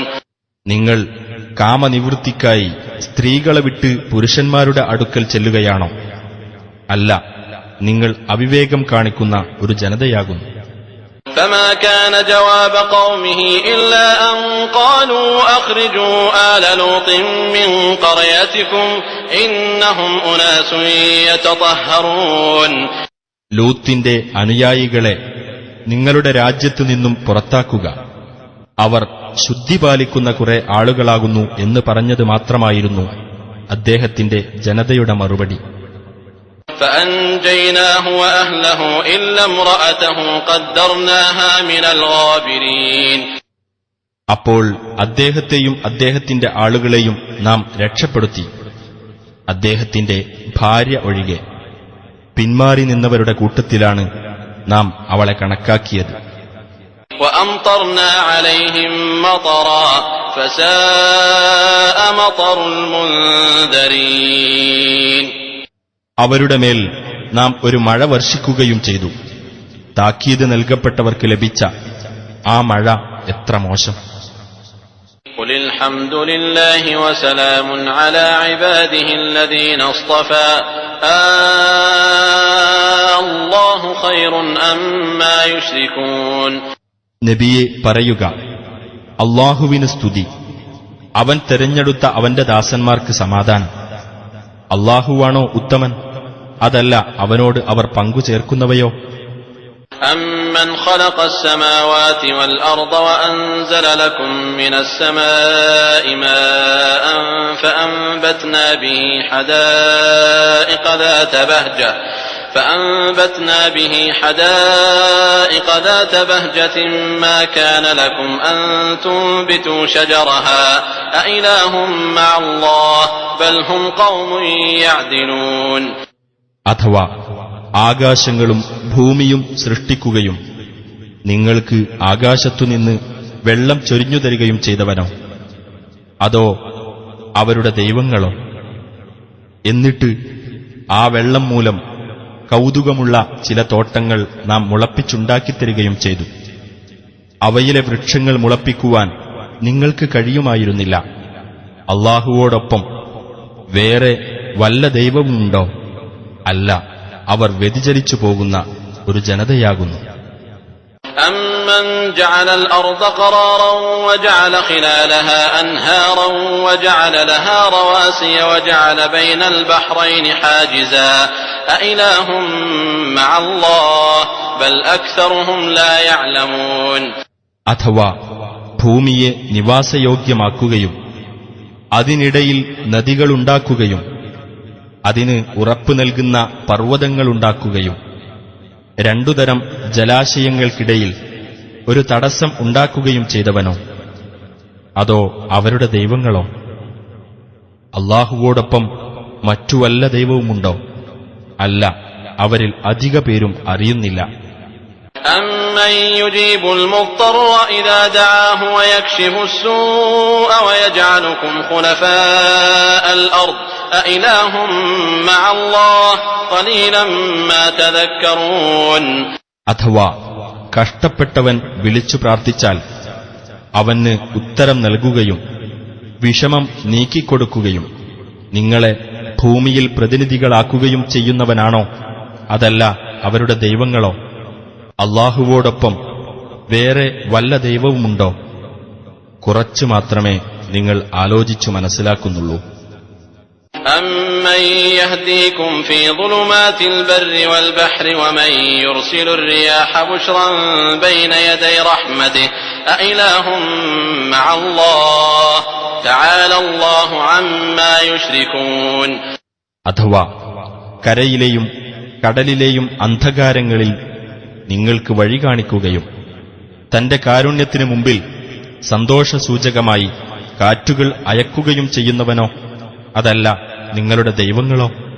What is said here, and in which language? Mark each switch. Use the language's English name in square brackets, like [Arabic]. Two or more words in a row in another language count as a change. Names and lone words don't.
[Malayalam] നിങ്ങൾ കാമനിവൃത്തിക്കായി സ്ത്രീകളെ വിട്ട് പുരുഷന്മാരുടെ അടുക്കൽ ചെല്ലുകയാണോ? അല്ല, നിങ്ങൾ അവിവേകം കാണിക്കുന്ന ഒരു ജനതയാകുന്നു. [Arabic] فما كان جواب قومه إلا أن قالوا أخرجوا آل لوط من قريتكم إنهم أناس يتطهرون [Malayalam] ലൂത്തിന്റെ അനുയായികളെ നിങ്ങളുടെ രാജ്യത്തു നിന്നും പുറത്താക്കുക, അവർ ശുദ്ധി പാലിക്കുന്ന കുറെ ആളുകളാകുന്നു എന്ന് പറഞ്ഞത് മാത്രമായിരുന്നു അദ്ദേഹത്തിന്റെ ജനതയുടെ മറുപടി. [Arabic] فأنجيناه وأهله إلا امرأته قدرناها من الغابرين [Malayalam] അപ്പോൾ അദ്ദേഹത്തെയും അദ്ദേഹത്തിന്റെ ആളുകളെയും നാം രക്ഷപ്പെടുത്തി, അദ്ദേഹത്തിന്റെ ഭാര്യ ഒഴികെ. പിന്മാറി നിന്നവരുടെ കൂട്ടത്തിലാണ് നാം അവളെ കണക്കാക്കിയത്. [Arabic] وأمطرنا عليهم مطرا فساء مطر المنذرين [Malayalam] അവരുടെ മേൽ നാം ഒരു മഴ വർഷിക്കുകയും ചെയ്തു. താക്കീത് നൽകപ്പെട്ടവർക്ക് ലഭിച്ച ആ മഴ എത്ര മോശം. [Arabic] قل الحمد لله وسلام على عباده الذين اصطفى الله خير أما يشركون [Malayalam] നബിയെ പറയുക, അല്ലാഹുവിന് സ്തുതി, അവൻ തെരഞ്ഞെടുത്ത അവന്റെ ദാസന്മാർക്ക് സമാധാനം. അല്ലാഹുവാണോ ഉത്തമൻ, അതല്ല അവനോട് അവർ പങ്കു ചേർക്കുന്നവയോ? [Arabic] أَمَّنْ خَلَقَ السَّمَاوَاتِ وَالْأَرْضَ وَأَنزَلَ لَكُم مِّنَ السَّمَاءِ مَاءً فَأَنبَتْنَا بِهِ حَدَائِقَ ذَاتَ بَهْجَةٍ مَّا كَانَ لَكُمْ أَن تُنبِتُوا شَجَرَهَا أَإِلَٰهٌ مَّعَ اللَّهِ بَلْ هُمْ قَوْمٌ يَعْدِلُونَ [Malayalam] അഥവാ ആകാശങ്ങളും ഭൂമിയും സൃഷ്ടിക്കുകയും നിങ്ങൾക്ക് ആകാശത്തുനിന്ന് വെള്ളം ചൊരിഞ്ഞു തരികയും ചെയ്തവനോ? അതോ അവരുടെ ദൈവങ്ങളോ? എന്നിട്ട് ആ വെള്ളം മൂലം കൗതുകമുള്ള ചില തോട്ടങ്ങൾ നാം മുളപ്പിച്ചുണ്ടാക്കിത്തരികയും ചെയ്തു. അവയിലെ വൃക്ഷങ്ങൾ മുളപ്പിക്കുവാൻ നിങ്ങൾക്ക് കഴിയുമായിരുന്നില്ല. അല്ലാഹുവോടൊപ്പം വേറെ വല്ല ദൈവവുമുണ്ടോ? അല്ല, അവർ വ്യതിചലിച്ചു പോകുന്ന ഒരു ജനതയാകുന്നു. [Arabic] أَمَّنْ جَعَلَ الْأَرْضَ قَرَارًا وَجَعَلَ خِلَالَهَا أَنْهَارًا وَجَعَلَ لَهَا رَوَاسِيَ وَجَعَلَ بَيْنَ الْبَحْرَيْنِ حَاجِزًا أَإِلَٰهٌ مَّعَ اللَّهِ بَلْ أَكْثَرُهُمْ لَا يَعْلَمُونَ [Malayalam] അഥവാ ഭൂമിയെ നിവാസയോഗ്യമാക്കുകയും അതിനിടയിൽ നദികളുണ്ടാക്കുകയും അതിന് ഉറപ്പു നൽകുന്ന പർവ്വതങ്ങളുണ്ടാക്കുകയും രണ്ടുതരം ജലാശയങ്ങൾക്കിടയിൽ ഒരു തടസ്സം ഉണ്ടാക്കുകയും ചെയ്തവനോ? അതോ അവരുടെ ദൈവങ്ങളോ? അല്ലാഹുവോടൊപ്പം മറ്റു വല്ല ദൈവവുമുണ്ടോ? അല്ല, അവരിൽ അധിക പേരും അറിയുന്നില്ല. [Arabic] أَمَّن يُجِيبُ الْمُضْطَرَّ إِذَا دَعَاهُ وَيَكْشِفُ السُّوءَ وَيَجْعَلُكُمْ خُلَفَاءَ الْأَرْضِ أَإِلَٰهٌ مَّعَ اللَّهِ قَلِيلًا مَّا تَذَكَّرُونَ [Malayalam] അഥവാ കഷ്ടപ്പെട്ടവൻ വിളിച്ചു പ്രാർത്ഥിച്ചാൽ അവന് ഉത്തരം നൽകുകയും വിഷമം നീക്കിക്കൊടുക്കുകയും നിങ്ങളെ ഭൂമിയിൽ പ്രതിനിധികളാക്കുകയും ചെയ്യുന്നവനാണോ? അതല്ല അവരുടെ ദൈവങ്ങളോ? അല്ലാഹുവോടൊപ്പം വേറെ വല്ല ദൈവവുമുണ്ടോ? കുറച്ചു മാത്രമേ നിങ്ങൾ ആലോചിച്ചു മനസ്സിലാക്കുന്നുള്ളൂ. [Arabic] أَمَّن يَهْدِيكُمْ فِي ظُلُمَاتِ الْبَرِّ وَالْبَحْرِ وَمَن يُرْسِلُ الرِّيَاحَ بُشْرًا بَيْنَ يَدَيْ رَحْمَتِهِ أَإِلَٰهٌ مَّعَ اللَّهِ تَعَالَى اللَّهُ عَمَّا يُشْرِكُونَ [Malayalam] അഥവാ കരയിലെയും കടലിലെയും അന്ധകാരങ്ങളിൽ നിങ്ങൾക്ക് വഴി കാണിക്കുകയും തന്റെ കാരുണ്യത്തിനു മുമ്പിൽ സന്തോഷസൂചകമായി കാറ്റുകൾ അയക്കുകയും ചെയ്യുന്നവനോ അതല്ല നിങ്ങളുടെ ദൈവങ്ങളോ?